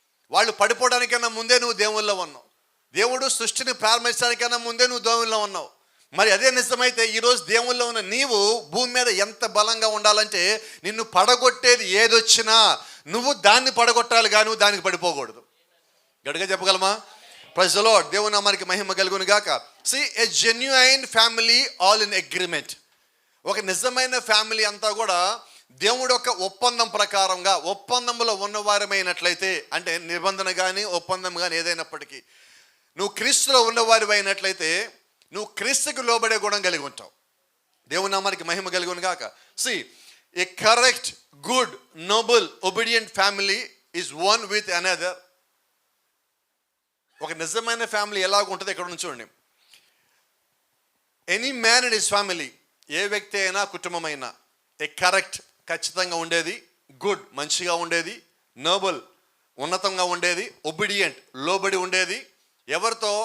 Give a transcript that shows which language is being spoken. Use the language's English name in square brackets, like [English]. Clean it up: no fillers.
[Telugu] వాళ్ళు పడిపోవడానికన్నా ముందే నువ్వు దేవుళ్ళో ఉన్నావు. దేవుడు సృష్టిని ప్రారంభించడానికన్నా ముందే నువ్వు దేవుళ్ళో ఉన్నావు. మరి అదే నిజమైతే ఈరోజు దేవుళ్ళో ఉన్న నీవు భూమి మీద ఎంత బలంగా ఉండాలంటే, నిన్ను పడగొట్టేది ఏదొచ్చినా నువ్వు దాన్ని పడగొట్టాలి కానీ నువ్వు దానికి పడిపోకూడదు. గట్టిగా చెప్పగలమా? [English] Praise the lord. [Telugu] దేవుని నామానికి మహిమ కలుగును గాక. [English] See, a genuine family all in agreement. [Telugu] ఒక నిజమైన ఫ్యామిలీ అంతా కూడా దేవుడు ఒక ఒప్పందం ప్రకారంగా ఒప్పందంలో ఉన్నవారమైనట్లయితే, అంటే నిబంధన కానీ ఒప్పందం కానీ ఏదైనప్పటికీ నువ్వు క్రీస్తులో ఉన్నవారి అయినట్లయితే నువ్వు క్రీస్తుకు లోబడే గుణం కలిగి ఉంటావు. దేవుని నామానికి మహిమ కలుగును గాక. [English] See, a correct, good, noble, obedient family is one with another. [Telugu] ఒక నిజమైన ఫ్యామిలీ ఎలాగ ఉంటుంది ఇక్కడ నుంచి చూడండి. [English] any man and his family, [Telugu] ఏ వ్యక్తి అయినా కుటుంబం అయినా, ఏ కరెక్ట్ ఖచ్చితంగా ఉండేది, గుడ్ మంచిగా ఉండేది, నోబుల్, ఉన్నతంగా ఉండేది. ఒబిడియంట్, లోబడి ఉండేది. ఎవరితో?